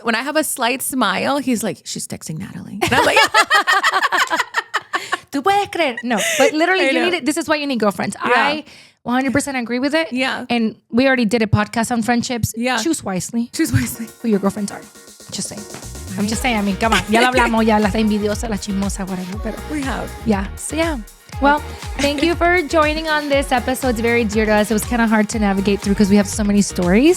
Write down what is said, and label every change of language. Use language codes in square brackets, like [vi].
[en] When I have a slight smile, he's like, she's texting Nathaly. And I'm like, [es] ¿Tú puedes creer? [en] No, but literally, you need it. This is why you need girlfriends. Yeah. I 100% agree with it. Yeah. And we already did a podcast on friendships. Yeah. Choose wisely. Choose wisely. Who your girlfriends are. Just saying. Right. I'm just saying. I mean, come on. [es] Ya lo hablamos, ya las envidiosas, las chismosas, whatever. Pero [en] we have. Yeah. So yeah. Well, thank you for joining on this episode. It's very dear to us. It was kind of hard to navigate through because we have so many stories.